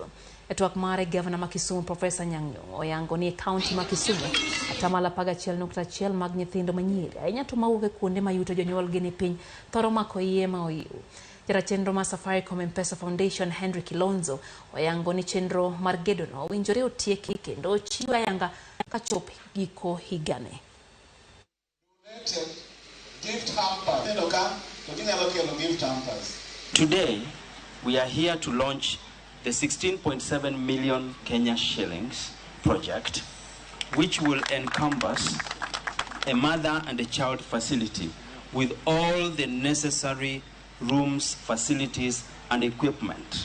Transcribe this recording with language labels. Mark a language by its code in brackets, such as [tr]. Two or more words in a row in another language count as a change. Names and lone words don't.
[luo] E twak mare, Gavana ma Kisumu Profesa Anyang' Nyong'o oyango ni kaunti ma Kisumu atamalo 11.1 mag nyithindo manyiri ahinya to mawuok e kuonde ma yuto jonyuolgi ni piny thoro mako iye ma ohiu. Jara chenro ma Safaricom Mpesa Foundation Henry Kilonzo oyango ni chenro mar gedono owinjore otieki kendo ochiwo ayanga kachop giko higane. [en] Today, we are here to launch the 16.7 million Kenya shillings project, which will encompass a mother and a child facility with all the necessary rooms, facilities, and equipment.